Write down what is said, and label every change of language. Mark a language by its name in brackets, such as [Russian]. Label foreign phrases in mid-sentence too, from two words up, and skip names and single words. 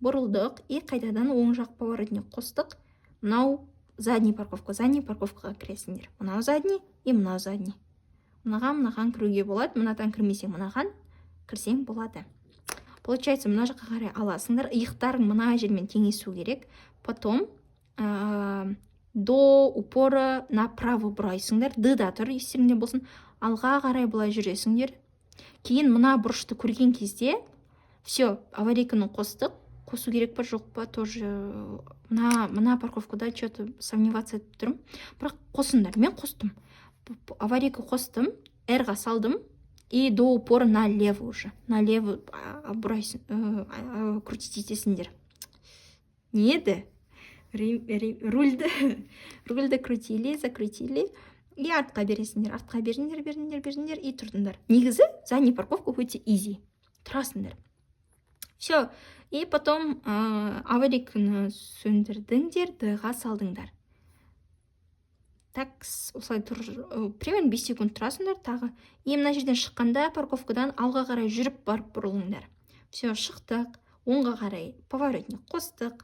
[Kazakh] бұрылдық и қайтадан оң жақ поворотник қостық. Мынау задний парковкаға кіресіңдер. Мынау задний и мынау задний. Мынаған кіруге болады, мынатан кірмесең мынаған кірсең болады. Получается, мына жаққа қарай аласыңдар, иықтарың мына жермен теңесу керек. [Russian] Потом до упора направо [Kazakh] бұрайсыңдар, да тұр, естеріңде болсын. Алға қарай былай жүресіңдер. Кейін мына бұрышты көрген кезде, все, аварийканы қостық. Қосу керек па, жоқ па, тоже мына парковкада [Russian] что-то сомневаться [Kazakh] етіп тұрмын. Бірақ қосыңдар, мен қостым. Аварийка қостым, R-ға салдым, [Russian] и до упора налево уже. Налево крутить етесіңдер. [Kazakh] Не еді? [Russian] Рульді крутили, закрутили. [Kazakh] И артқа бересіңдер. Артқа беріңдер и тұрдыңдар. Негізі задний парковка өте изи. Тұрасыңдар. [Russian] Все. И потом [Kazakh] аварийканы сөндірдіңдер, D-ға салдыңдар. Так, осылай [Russian] примерно 5 секунд [Kazakh] тұрасыңдар тағы. И мына жерден шыққанда парковкадан алға қарай жүріп барып бұрылыңдар. Все, шықтық. Оңға қарай поворотник қостық.